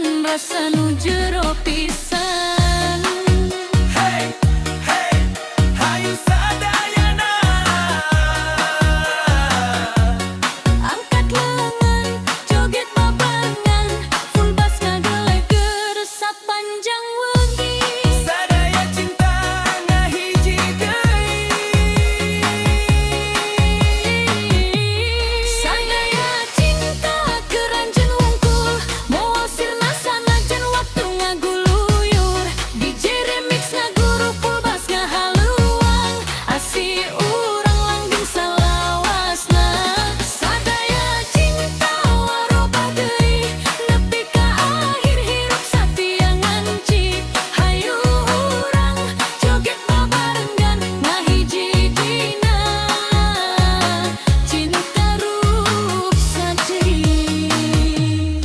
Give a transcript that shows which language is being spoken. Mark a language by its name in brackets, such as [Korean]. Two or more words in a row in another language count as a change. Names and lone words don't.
[Sundanese] rasa nu jero pisan. Hey, hey, hayu sadayana. Angkat lengan, joget babangan, [English] full bass [Sundanese] ngageleger sapanjang wengi. Sadaya cinta ngahiji deui. Sadaya cinta keranjang wungkul, moal sirna sanajan waktu ngaguluyur. [English] DJ remix [Sundanese] ngaguru [English] full bass [Sundanese] ngahaluang, asi urang langgeng salawasna. Sadaya cinta waroba deui, nepi ka akhir hirup satia ngancik. Hayu urang joget babarengan ngahiji dina cinta rup saderi.